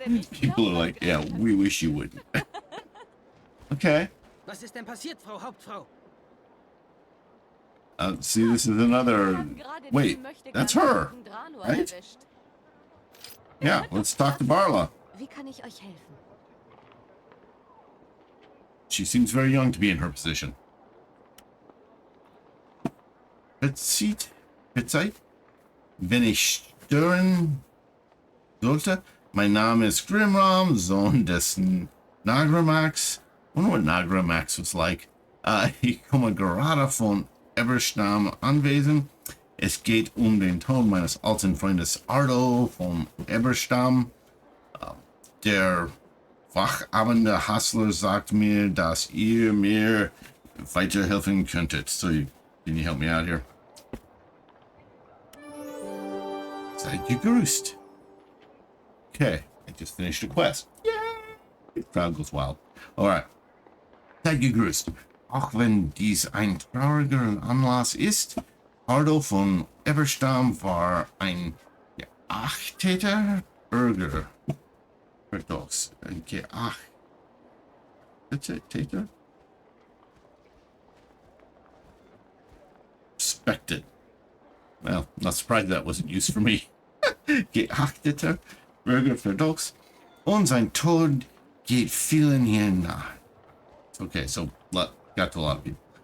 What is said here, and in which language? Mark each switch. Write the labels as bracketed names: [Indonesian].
[English] People are like, yeah, we wish you wouldn't. Okay. [German] Was ist denn passiert, Frau Hauptfrau? [English] See, this is another... Wait, that's her, right? Yeah, let's talk to Barla. [German] Wie kann ich euch helfen? [English] She seems very young to be in her position. [German] Verzieht, wenn ich stören sollte. Mein Name ist Grimram, Sohn des Nagramax. [English] I wonder what Nagramax was like. [German] Ich komme gerade von Eberstam anwesend. Es geht den Tod meines alten Freundes Ardo vom Eberstam. Der wachabende Hassler sagt mir, dass ihr mir weiterhelfen könntet. [English] So, can you help me out here? [German] Seid gegrüßt. [English] Okay, I just finished a quest. Yay! The crowd goes wild. Alright. [German] Seid gegrüßt. Auch wenn dies ein trauriger Anlass ist, Ardo von Eberstam war ein geachteter Bürger. Ferdoks. Ein geachteter? [English] Respected. Well, not surprised that wasn't used for me. [German] Geachteter Bürger Ferdoks. Und sein Tod geht vielen hier nahe. [English] Okay, so got to a lot of people.